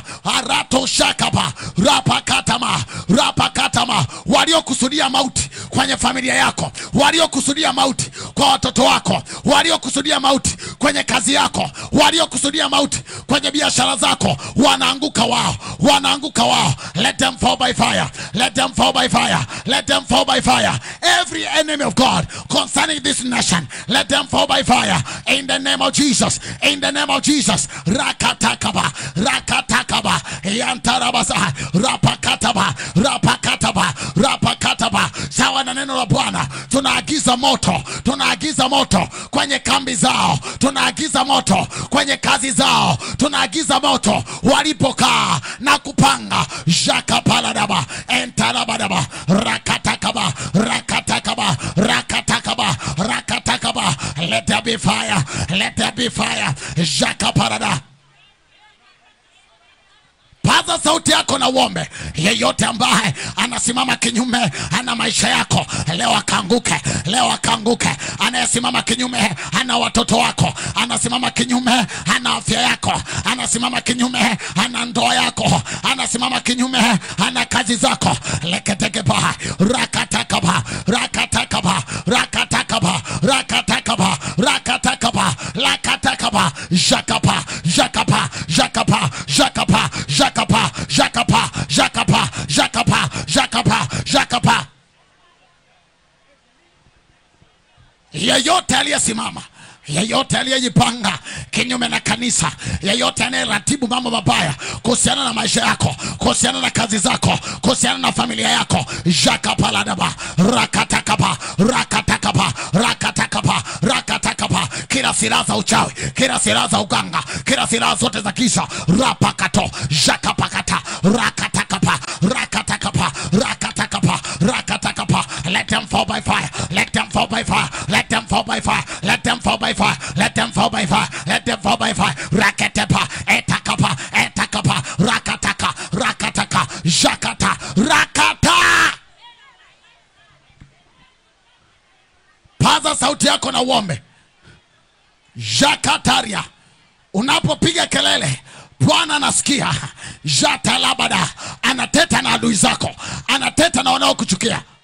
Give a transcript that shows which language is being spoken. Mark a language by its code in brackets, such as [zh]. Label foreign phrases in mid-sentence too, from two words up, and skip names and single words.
[sw] Arato shakaba, rapakatama, rapakatama. Waliokusudia mauti kwenye familia yako, waliokusudia mauti kwa watoto wako, waliokusudia mauti kwenye kazi yako, waliokusudia mauti kwenye biashara zako, wanaanguka wao, wanaanguka wao. [en] Let them fall by fire, let them fall by fire, let them fall by fire. Every enemy of God concerning this nation, let them fall by fire in the name of Jesus, in the name of Jesus. Rakatakaba, rakatakaba, yantarabasa, rapakataba, rapakataba, rapakataba. [sw] Sawa na neno la Bwana, tunaagiza moto, tunaagiza moto kwenye kambi zao, tunaagiza moto kwenye kazi zao, tunaagiza moto walipokaa na kupanga. Jakapaladaba, entarabadaba, rakatakaba, rakatakaba, rakatakaba, rakatakaba. [en] Let there be fire, let there be fire. Jakaparada. [sw] Paza sauti yako na uombe. Yeyote ambaye anasimama kinyume ana maisha yako, leo akanguke, leo akanguke. Anayesimama kinyume ana watoto wako, anasimama kinyume ana afya yako, anasimama kinyume ana ndoa yako, anasimama kinyume ana kazi zako. Leketekeba, rakatakaba, rakatakaba, rakatakaba, rakatakaba, rakatakaba, rakatakaba. Jakapa, jakapa, jakapa, jakapa, jakapa, jakapa, jakapa, jakapa, jakapa, jakapa. Yeyote aliyesimama, yeyote aliyejipanga kinyume na kanisa, yeyote anayeratibu mambo mabaya kuhusiana na maisha yako, kuhusiana na kazi zako, kuhusiana na familia yako, jakapaladaba, rakatakaba, rakatakaba, rakatakaba, rakatakaba. Kila silaha za uchawi, kila silaha za uganga, kila silaha zote za kisa, rapakato, jakapakata, rakatakaba, rakatakaba, rakatakaba, rakatakaba. [en] Let them fall by fire, let them fall by fire, let them fall by fire, let them fall by fire, let them fall by fire, let them fall by fire. Raketepa, etakapa, etakapa, rakataka, rakataka, jakata, rakata. [sw] Paza sauti yako na uombe. Jakataria. Unapopiga kelele, Bwana anasikia. Jatalabada. Anateta na adui zako, anateta na wanaokuchukia.